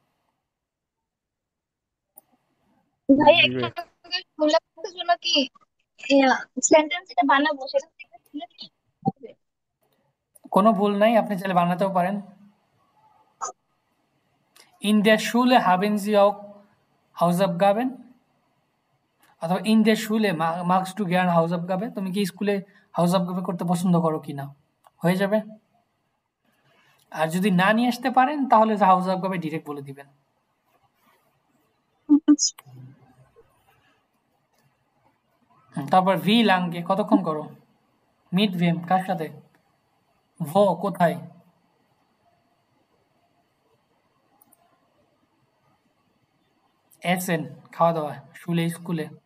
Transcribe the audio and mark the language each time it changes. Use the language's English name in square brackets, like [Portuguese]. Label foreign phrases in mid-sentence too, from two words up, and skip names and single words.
[Bangla] ভাই একটা শুনলাম জন্য কি সেন্টেন্স এটা বানাবো সেটা থেকে শুনে কি হবে? কোনো ভুল নাই, আপনি চাইলে বানাতেও পারেন। [German] in der Schule haben Sie auch Hausaufgaben, অথবা ইন der Schule magst du gern Hausaufgaben, [Bangla] তুমি কি স্কুলে Hausaufgaben করতে পছন্দ করো কিনা, হয়ে যাবে। আর যদি না নিয়ে আসতে পারেন তাহলে Hausaufgaben ডিরেক্ট বলে দিবেন। তারপর [German] Wie lange [Bangla] কতক্ষণ করো, [German] mit wem [Bangla] কার সাথে, ভো কোথায়, এসেন খাওয়া দাওয়া, শুলে স্কুলে।